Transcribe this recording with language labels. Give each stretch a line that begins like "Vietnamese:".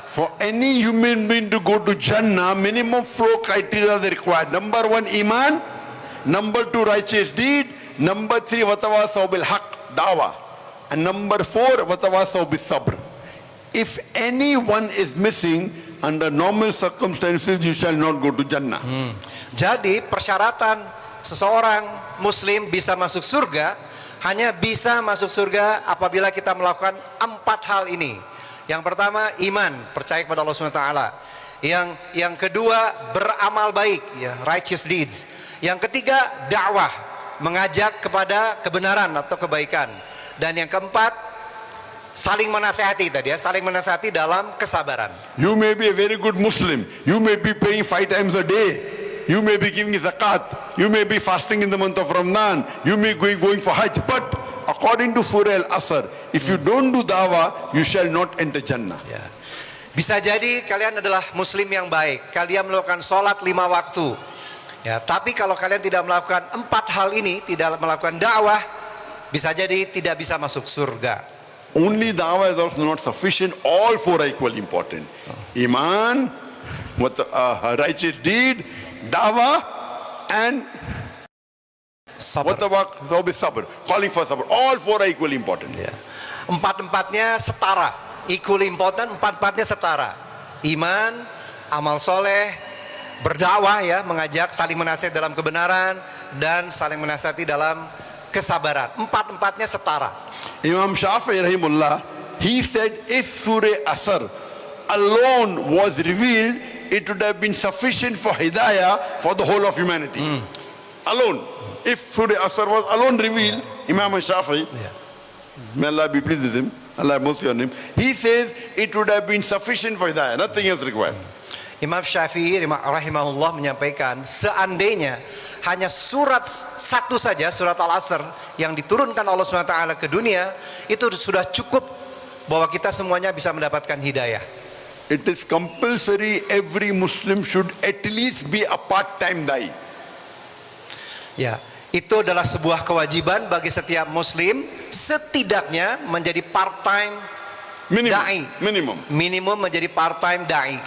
English: For any human being to go to Jannah, minimum 4 criteria are required. Number 1, iman. Number 2, righteous deed. Number 3, watawasaw bil haqq, dawah. And number 4, watawasaw bis sabr. If anyone is missing, under normal circumstances, you shall not go to Jannah.
Indonesian: Jadi persyaratan seseorang muslim bisa masuk surga hanya bisa masuk surga apabila kita melakukan 4 hal ini. Yang pertama, iman, percaya kepada Allah SWT. Yang kedua, beramal baik, ya,
English: righteous deeds.
Indonesian: Yang ketiga, dakwah, mengajak kepada kebenaran atau kebaikan. Dan yang keempat, saling menasehati tadi, ya, saling menasehati dalam kesabaran.
English: You may be a very good Muslim. You may be praying 5 times a day. You may be giving zakat. You may be fasting in the month of Ramadan. You may be going for Hajj. But according to Surah Al-Asr, if you don't do dawah, you shall not enter Jannah. Ya.
Indonesian: Bisa jadi kalian adalah muslim yang baik. Kalian melakukan sholat 5 waktu. Ya, tapi kalau kalian tidak melakukan 4 hal ini, tidak melakukan dakwah, bisa jadi tidak bisa masuk surga.
English: Only dawah is also not sufficient. All 4 are equally important. Iman, righteous deed, dawah, and sabr, calling for sabr. All 4 are equally important.
Indonesian: Ya. 4-4-nya setara,
English: equally important.
Indonesian: 4-4-nya setara. Iman, amal soleh, berdakwah, ya, mengajak, saling menasihati dalam kebenaran, dan saling menasihati dalam kesabaran. 4-4-nya setara.
English: Imam Shafi'i rahimullah, he said if Surah Asr alone was revealed, it would have been sufficient for hidayah for the whole of humanity. Alone. If Surah Asr was alone revealed, Imam Shafi'i, may Allah be pleased with him, Allah have mercy on him, he says it would have been sufficient for hidayah, nothing else required.
Indonesian: Imam Syafi'i rahimahullah menyampaikan, seandainya hanya surat satu saja, surat Al-Asr yang diturunkan Allah SWT ke dunia, itu sudah cukup bahwa kita semuanya bisa mendapatkan hidayah.
English: it is compulsory every Muslim should at least be a part-time da'i.
Indonesian: Ya, itu adalah sebuah kewajiban bagi setiap muslim setidaknya menjadi part-time da'i. Minimum menjadi part-time da'i.